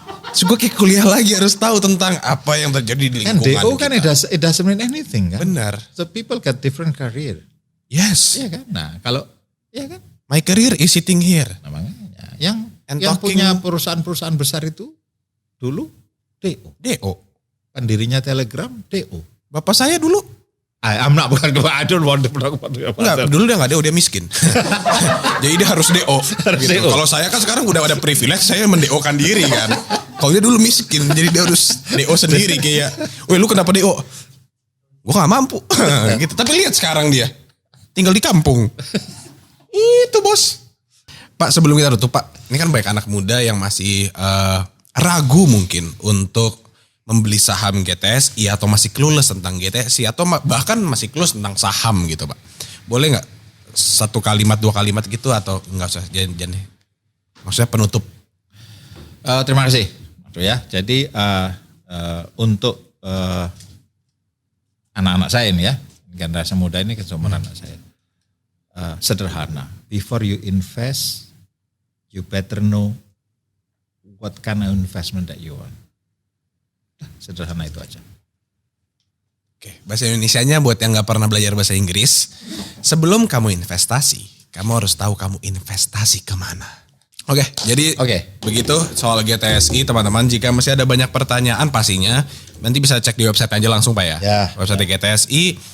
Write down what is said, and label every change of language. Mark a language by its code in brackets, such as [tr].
[id] Terus gue kayak kuliah lagi harus tahu tentang apa yang terjadi di Kan lingkungan DO kan kita. [en] it doesn't mean anything kan. [id] Benar. [en] So people get different career. Yes. [id] Iya kan? Nah kalau, iya kan? [en] My career is sitting here. [id] Nah, makanya yang [en] And [id] yang [en] talking- [id] punya perusahaan-perusahaan besar itu dulu DO. DO. Pendirinya Telegram DO. Bapak saya dulu. [en] I'm not, bukan, I don't want to talk about it. [id] Enggak, dulu dia gak DO, dia miskin. Jadi dia harus DO. Gitu. DO. Kalau saya kan sekarang udah ada privilege, saya menDO-kan diri kan. Kalau dia dulu miskin, jadi dia harus DO sendiri kayak, weh lu kenapa DO? Gue gak mampu. Gitu. Tapi lihat sekarang dia, tinggal di kampung. Itu bos. Pak sebelum kita tutup Pak, ini kan banyak anak muda yang masih ragu mungkin untuk membeli saham GTSI atau masih clueless tentang GTSI atau bahkan masih clueless tentang saham gitu Pak. Boleh nggak 1 kalimat 2 kalimat gitu atau nggak usah jangan maksudnya penutup. Terima kasih. Ya, jadi untuk anak-anak saya ini ya, generasi muda ini keseumuran anak saya. Sederhana. [en] Before you invest, you better know what kind of investment that you want. [id] Sederhana itu aja. Oke, bahasa Indonesianya buat yang nggak pernah belajar bahasa Inggris, sebelum kamu investasi, kamu harus tahu kamu investasi kemana. Oke, jadi begitu soal GTSI teman-teman. Jika masih ada banyak pertanyaan pastinya nanti bisa cek di website aja langsung Pak ya. Website GTSI.